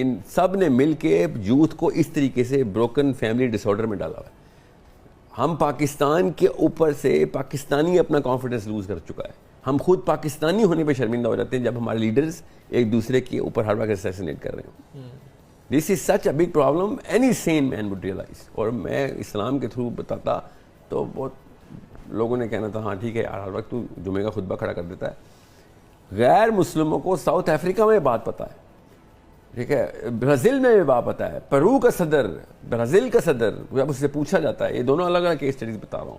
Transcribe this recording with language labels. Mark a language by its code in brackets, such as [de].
[ur] ان سب نے مل کے یوتھ کو اس طریقے سے بروکن فیملی ڈس آرڈر میں ڈالا ہوا ہے. ہم پاکستان کے اوپر سے پاکستانی اپنا کانفیڈنس لوز کر چکا ہے. ہم خود پاکستانی ہونے پہ شرمندہ ہو جاتے ہیں جب ہمارے لیڈرز ایک دوسرے کے اوپر ہر وقت اسیسینیٹ کر رہے ہوں. [en] This is such a big problem, any sane man would realise. [ur] اور میں اسلام کے تھرو بتاتا تو بہت لوگوں نے کہنا تھا ہاں ٹھیک ہے ہر وقت تو جمعے کا خطبہ کھڑا کر دیتا ہے. غیر مسلموں کو ساؤتھ افریقہ میں بات پتہ ہے, ٹھیک ہے, برازیل میں بھی بات پتہ ہے, پیرو کا صدر, برازیل کا صدر, جب اس سے پوچھا جاتا ہے, یہ دونوں الگ الگ کیس اسٹڈیز بتا رہا ہوں.